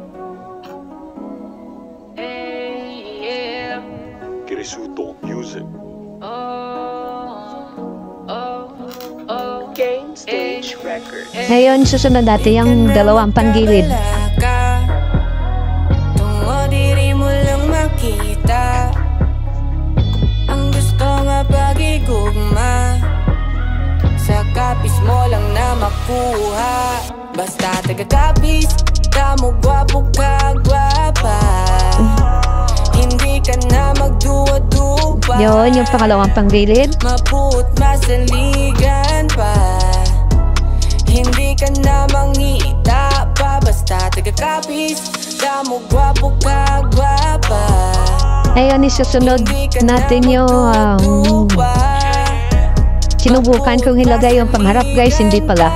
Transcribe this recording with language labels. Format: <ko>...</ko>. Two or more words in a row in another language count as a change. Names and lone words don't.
<en>Kirisuto Music. Game Stage Record.</en> <tl>Ngayon, susunod natin yung dalawang panggilid.</tl> <hil>Tungo diri mo lang makita, ang gusto nga pagigugma, sa kapis mo lang na makuha. Basta taga-kapis, damo gwapo ka gwapa, hindi ka na magduwa-duwa.</hil> <tl>Yun, yung pangalawang panggilid.</tl> <hil>Mabut masaligan pa, hindi ka na mangita pa. Basta taga-kapis, damo gwapo ka gwapa,</hil> <tl>Ngayon, isusunod natin yung sinubukan kong ilagay yung pangharap guys, hindi pala.</tl>